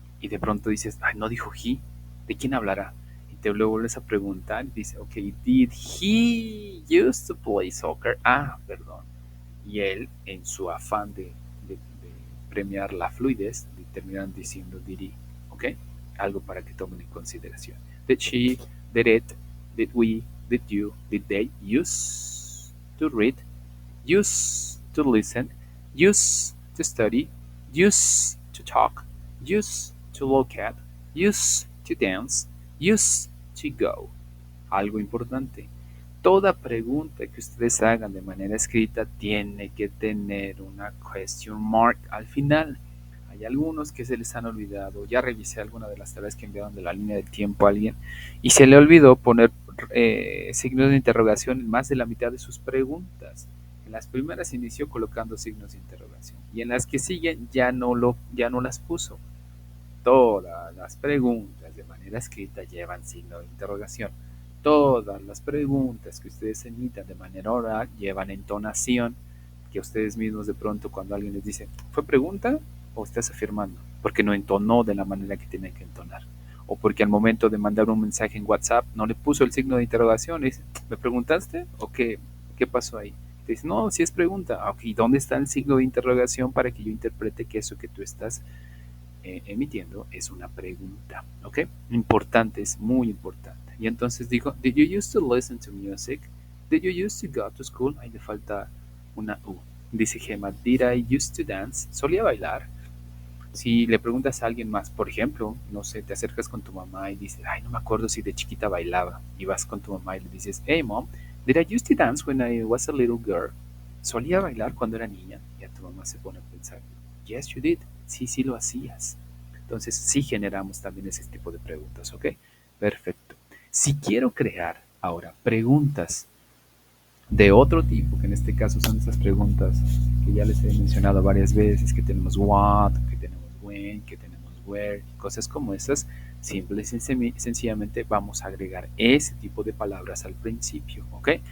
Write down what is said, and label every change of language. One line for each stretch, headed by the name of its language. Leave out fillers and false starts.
Spanish: y de pronto dices, ay, no dijo he, ¿de quién hablará? Y te lo vuelves a preguntar y dices, ok,
English: did he used to play soccer?
Spanish: Ah, perdón. Y él, en su afán de premiar la fluidez, terminan diciendo
English: did he,
Spanish: ¿ok? Algo para que tomen en consideración.
English: Did she, did it, did we, did you, did they use to read, use to listen, use to study, use to talk, use to look at, use to dance, use to go.
Spanish: Algo importante. Toda pregunta que ustedes hagan de manera escrita tiene que tener una question mark al final. Hay algunos que se les han olvidado. Ya revisé alguna de las tareas que enviaron de la línea del tiempo a alguien y se le olvidó poner signos de interrogación en más de la mitad de sus preguntas. En las primeras inició colocando signos de interrogación y en las que siguen ya no las puso. Todas las preguntas de manera escrita llevan signo de interrogación. Todas las preguntas que ustedes emitan de manera oral llevan entonación, que ustedes mismos de pronto cuando alguien les dice, ¿fue pregunta o estás afirmando? Porque no entonó de la manera que tiene que entonar. O porque al momento de mandar un mensaje en WhatsApp no le puso el signo de interrogación. Y dice, ¿me preguntaste? ¿O qué pasó ahí? Te dice, no, si es pregunta. Ok, ¿dónde está el signo de interrogación para que yo interprete que eso que tú estás emitiendo es una pregunta, ¿ok? Importante, es muy importante.
English: Y entonces digo, did you used to listen to music? Did you used to go to school?
Spanish: Ahí le falta una U. Dice Gemma,
English: did I used to dance?
Spanish: ¿Solía bailar? Si le preguntas a alguien más, por ejemplo, no sé, te acercas con tu mamá y dices, ay, no me acuerdo si de chiquita bailaba. Y vas con tu mamá y le dices,
English: hey mom, did I used to dance when I was a little girl?
Spanish: ¿Solía bailar cuando era niña? Y a tu mamá se pone a pensar,
English: yes, you did.
Spanish: Sí, sí lo hacías. Entonces, sí generamos también ese tipo de preguntas, ¿ok? Perfecto. Si quiero crear ahora preguntas de otro tipo, que en este caso son estas preguntas que ya les he mencionado varias veces, que tenemos what, que tenemos when, que tenemos where, cosas como esas, simple y sencillamente vamos a agregar ese tipo de palabras al principio, ¿ok?